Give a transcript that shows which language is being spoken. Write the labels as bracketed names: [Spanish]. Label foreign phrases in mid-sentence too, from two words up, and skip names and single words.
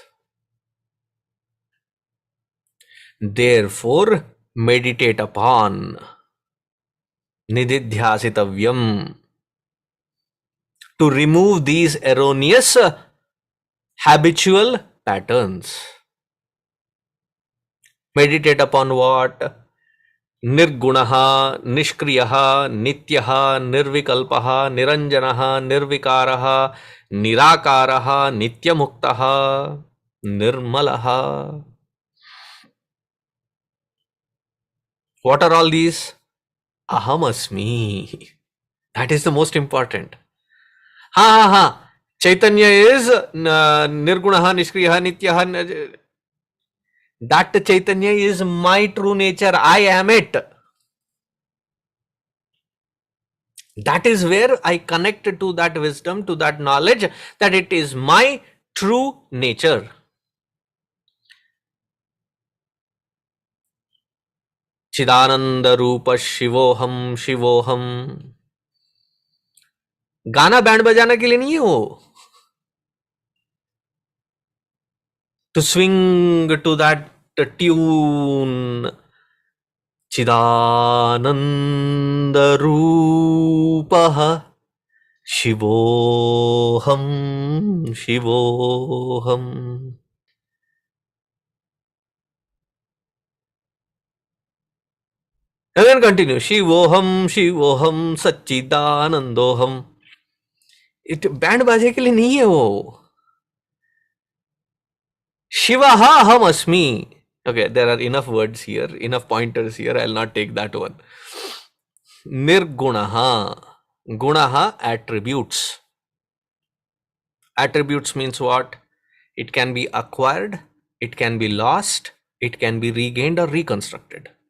[English] Therefore, meditate upon nididhyasitavyam to remove these erroneous habitual patterns. Meditate upon what? [Sanskrit] निर्गुणः, निष्क्रियो, नित्यो, निर्विकल्पो, निरञ्जनः, निर्विकारो, निराकारो, नित्यमुक्तोऽस्मि, निर्मलः. [English] What are all these? [Sanskrit] Ahamasmi. [English] That is the most important. Chaitanya is [Sanskrit] निर्गुणः, निष्क्रियो, नित्यो. [English] That Chaitanya is my true nature. I am it. That is where I connect to that wisdom, to that knowledge, that it is my true nature. [Sanskrit] चिदानंद रूप शिवोहम शिवोहम. [Hindi] गाना बैंड बजाने के लिए नहीं है वो. [English] To swing to that tune. [Sanskrit] चिदानन्द रूपः शिवोऽहम् शिवोऽहम्. [English] And then continue. [Sanskrit] शिवोऽहम् शिवोऽहम् सच्चिदानन्दोऽहम्. [Hindi] It बैंड बाजे के लिए नहीं है वो. [Sanskrit] शिवः अहम् अस्मि. [English] Okay, there are enough words here, enough pointers here. I'll not take that one. Nirguṇah. Gunaha, attributes. Attributes means what? It can be acquired, it can be lost, it can be regained or reconstructed.